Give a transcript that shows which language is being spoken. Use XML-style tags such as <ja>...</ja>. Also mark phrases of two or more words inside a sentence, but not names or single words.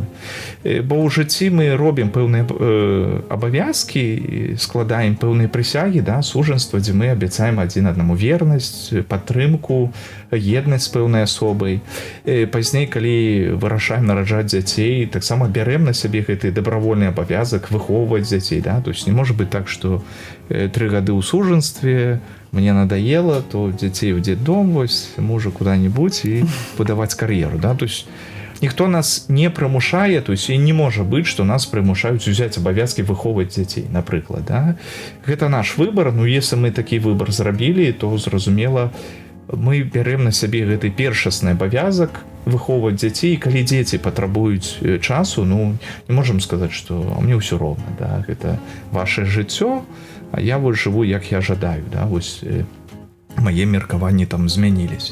<be>Бо ў жыцці мы робім пэўныя абавязкі, складаем пэўныя прысягі, да, сужанства, дзе мы абяцаем адзін аднаму вернасць, падтрымку, еднасць з пэўнай асобай. Пазней, калі вырашаем нараджаць дзяцей, таксама бярем на сябе гэты дабравольны абавязак выхоўваць дзяцей, да,</be> <ru>то есть</ru> <be>не можа быць так, што 3 гады ў сужанстве,</be> <ru>мне надоело, то детей в детдом, вось, мужа куда-нибудь и</ru> <be>будаваць кар'еру,</be> <ru>да, то есть никто</ru> <be>нас не прымушае,</be> <ru>то есть</ru> <be>и не можа быць, что нас прымушаюць узяць абавязкі выхоўваць дзяцей, напрыклад, да. Гэта наш выбор, ну, если мы такі выбор зрабілі, то, зразумела, мы бярем на сябе гэты першасны абавязак выхоўваць дзяцей, і калі дзеці патрабуюць часу, ну, не можам сказаць, што мне ўсё роўна, да, гэта ваше жыццё, а я вот жыву, як я жадаю, да, вось мае меркаванні там змяніліся.</be>